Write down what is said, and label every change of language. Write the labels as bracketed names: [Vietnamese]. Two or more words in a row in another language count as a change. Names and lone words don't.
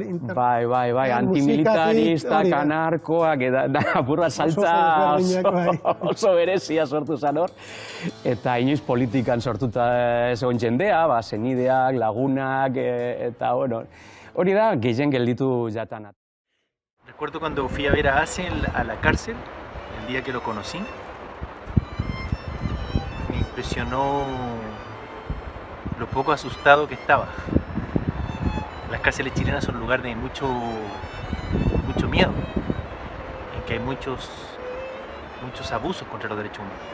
[Basque] Bai, antimilitaristak, anarkoak, eta apurra saltza oso berezia sortu zen hor. Eta inoiz politikan sortuta egon jendea, senideak, lagunak, eta hori da gehien gelditu jatana. [Spanish] Recuerdo cuando fui a ver a Acel a la cárcel, el día que lo conocí, me impresionó lo poco asustado que estaba. Las cárceles chilenas son un lugar de mucho miedo, en que hay muchos abusos contra los derechos humanos.